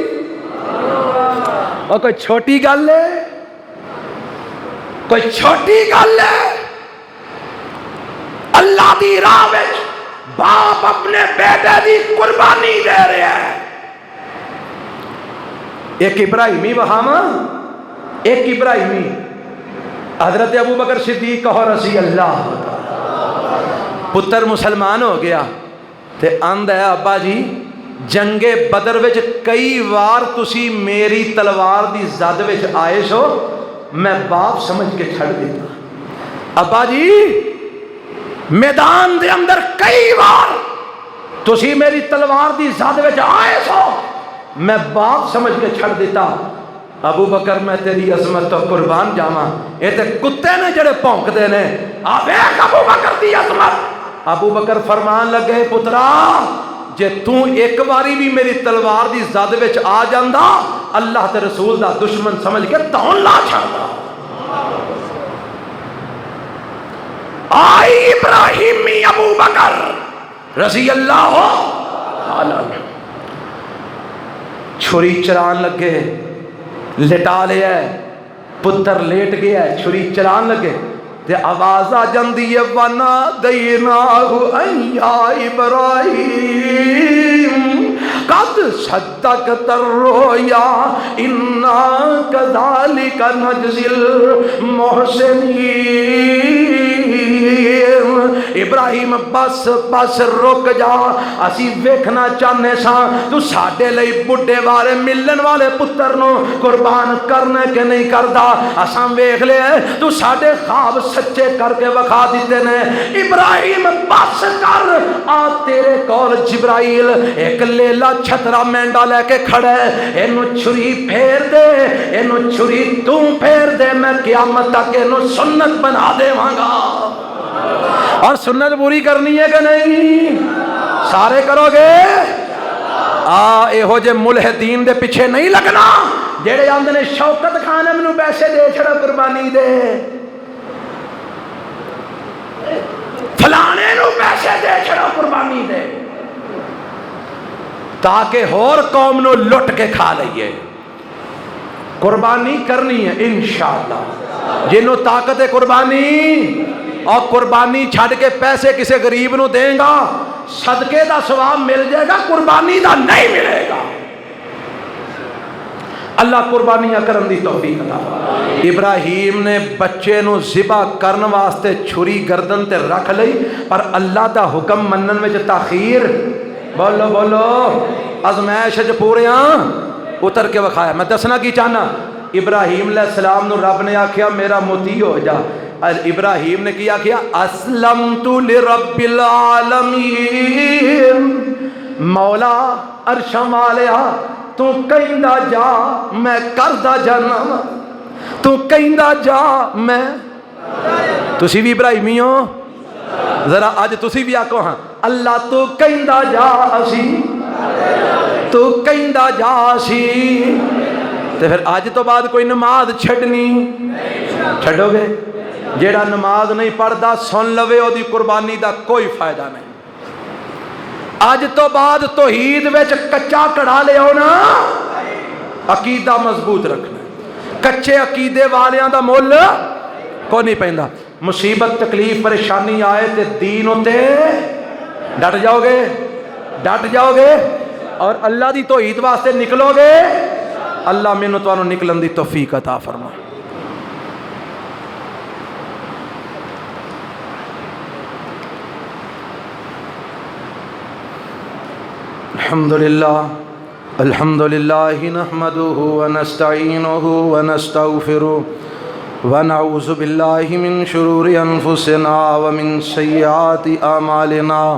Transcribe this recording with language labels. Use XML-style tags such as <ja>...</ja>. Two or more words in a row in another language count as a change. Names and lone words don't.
<pa>اور کوئی چھوٹی گل ہے؟ کوئی چھوٹی گل ہے؟ اللہ دی راہ وچ باپ اپنے بیٹے دی قربانی دے رہا ہے. ایک ابراہیمی وہاں, ایک ابراہیمی حضرت ابو بکر صدیق کہو</pa> <ar>رضی اللہ.</ar> <pa>پتر مسلمان ہو گیا تے آندا ہے ابا جی جنگ بدر وچ کئی وار تسی میری تلوار دی زد وچ آئے سو, میں باپ سمجھ کے چھڑ دیتا. ابا جی میدان دے اندر کئی بار تسی میری تلوار دی زد وچ آئے سو, میں باپ سمجھ کے چھڑ دیتا، ابو بکر میں تیری عظمت تو قربان جاواں، اے تے کتے نے جڑے بھونکدے نے، آ ویکھ ابو بکر دی عظمت۔ ابو بکر فرمان لگے پترا جے تو ایک باری بھی میری تلوار دی زد وچ آ جاندا، اللہ تے رسول دا دشمن سمجھ کے تون لا چھڑدا۔ آئی ابراہیمی ابو بکر</pa> <ar>رضی اللہ عنہ،</ar> <pa>چھری چران لگے، لٹا لیا ہے، پتر لیٹ گیا ہے، چھری چران لگے تے آواز آ جاندی ہے</pa> <ar>وَنَا دَيْنَاهُ أَيَّا إِبْرَاهِيمُ قَدْ صَدَّقْتَ الرُّؤْيَا إِنَّا كَذَلِكَ نَجْزِي الْمُحْسِنِينَ۔</ar> <pa>ابراہیم بس بس رک جا، اسی ویکھنا چاہنے سا تو ساڈے لئی بڈھے والے ملن والے پتر نو قربان کرنے کے نہیں کردا، اساں ویکھ لے تو ساڈے خواب سچے کر کے وکھا دیتے نے۔ ابراہیم بس کر، آ تیرے کول جبرائیل ایک لیلا چھترا مینڈا لے کے کھڑا ہے، اینو چھری پھیر دے، اینو چھری تو پھیر دے، میں قیامت تک اینو سنت بنا دیواں گا۔ اور سنت پوری کرنی ہے کہ نہیں؟ سارے کرو گے؟ ہو جے ملحدین دے پیچھے نہیں لگنا جیڑے آندے نے شوکت خان مینوں پیسے دے چھڑا قربانی دے، فلانے نو پیسے دے چھڑا قربانی دے، تاکہ ہور قوم نو لٹ کے کھا لئیے۔ قربانی کرنی ہے</pa> <ar>انشاءاللہ،</ar> <pa>جنوں طاقت ہے قربانی، اور قربانی چھڑ کے پیسے کسے غریب نو دیں گا صدقے دا ثواب مل جائے گا، قربانی دا نہیں ملے گا۔ اللہ قربانیاں کرن دی توفیق عطا فرمائے۔ ابراہیم نے بچے نو ذبح کرن واسطے چھری گردن تے رکھ لئی، پر اللہ دا حکم منن وچ تاخیر، بولو بولو، ازمائش وچ پورے اتر کے وکھایا۔ میں دسنا کی چاہنا، ابراہیم علیہ السلام نو رب نے آکھیا میرا موتی ہو جا، ابراہیم نے کیا</pa> <ar>اسلمت لرب العالمین،</ar> <pa>مولا عرشاں والیا تو کہندا جا میں کردا جانا، تو کہندا جا میں، تسی بھی ابراہیمی ہو، ذرا اج تسی بھی آکھو ہاں اللہ تو کہندا جا اسی، تو کہندا جا اسی، تے پھر اج تو بعد کوئی نماز چھڈنی چھڈو گے؟ جیڑا نماز نہیں پڑھدا سن لوے او دی قربانی دا کوئی فائدہ نہیں۔ اج تو بعد توحید وچ کچا کڑا لے ہونا، عقیدہ مضبوط رکھنا، کچے عقیدے والیاں دا مول کوئی نہیں پیندا۔ مصیبت تکلیف پریشانی آئے تے دین ہوتے ڈٹ جاؤ گے، ڈٹ جاؤ گے اور اللہ دی توحید واسطے نکلو گے، اللہ مینوں تانوں نکلن دی توفیق عطا فرمائے۔</pa> <ar>الحمد للہ نحمده ونستعینه ونستغفره ونعوذ باللہ من شرور انفسنا ومن سیئات اعمالنا،</ar>